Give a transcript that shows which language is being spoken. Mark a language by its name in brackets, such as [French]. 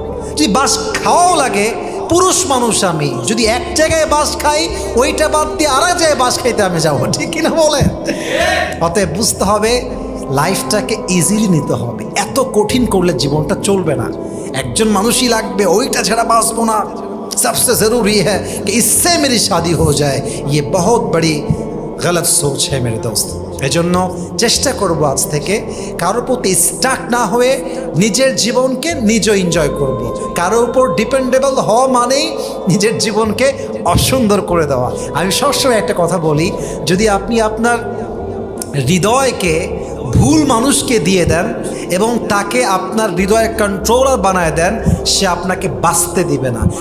[Bangla] যদি বাস খাওয়াও লাগে, পুরুষ মানুষ আমি, যদি এক জায়গায় বাস খাই, ওইটা বাদ দিয়ে আর এক জায়গায় বাস খাইতে আমি যাবো, ঠিক কিনা বলেন? অতএব বুঝতে হবে, লাইফটাকে ইজিলি নিতে হবে। এত কঠিন করলে জীবনটা চলবে না। একজন মানুষই লাগবে, ওইটা ছাড়া বাঁচবো না। [Hindi] सबसे ज़रूरी है कि इससे मेरी शादी हो जाए, ये बहुत बड़ी गलत सोच है मेरे दोस्त। [Bangla] এজন্য চেষ্টা করব আজ থেকে কারোর প্রতি স্টাক না হয়ে নিজের জীবনকে নিজে এনজয় করব। কারোর উপর ডিপেন্ডেবল হওয়া মানেই নিজের জীবনকে অসুন্দর করে দেওয়া। আমি সবসময় একটা কথা বলি, যদি আপনি আপনার হৃদয়কে ভুল মানুষকে দিয়ে দেন এবং তাকে আপনার হৃদয়ের কন্ট্রোলার বানায় দেন, সে আপনাকে বাঁচতে দিবে না।